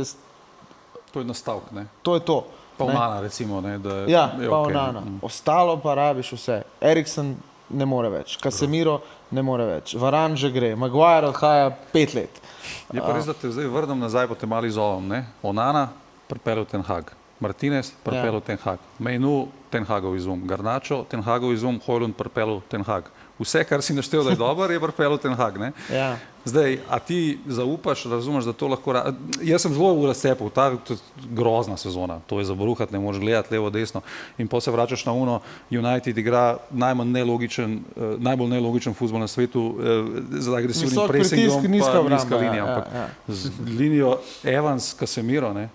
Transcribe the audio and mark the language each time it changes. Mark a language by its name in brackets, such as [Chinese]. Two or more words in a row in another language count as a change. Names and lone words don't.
[Slovenian] To je nastavek, ne? To je to. Pa Onana recimo, ne? Ja, pa Onana. Ostalo pa rabiš vse. Eriksen ne more več, Casemiro ne more več, Varane že gre, Maguire odhaja 5 let. Je pa res, da te zdaj vrnem nazaj, pa te malo izovom, ne? Onana pripeljal Ten Hag, Martinez pripeljal Ten Hag, Mejnu Ten Hagov izum, Garnacho Ten Hagov izum, Hojlund pripeljal Ten Hag. Vse, kar si naštel, da je dober, je pripeljal Ten Hag, ne? Ja. Zdaj, a ti zaupaš, razumeš, da to lahko... Jaz sem zelo v razcepu, ta grozna sezona, to je za bruhat, ne moreš gledati levo, desno in potem se vračaš na uno, United igra najbolj nelogičen fuzbol na svetu z agresivnim pressingom, pa nizka linija, ampak z linijo Evans, Casemiro, ne?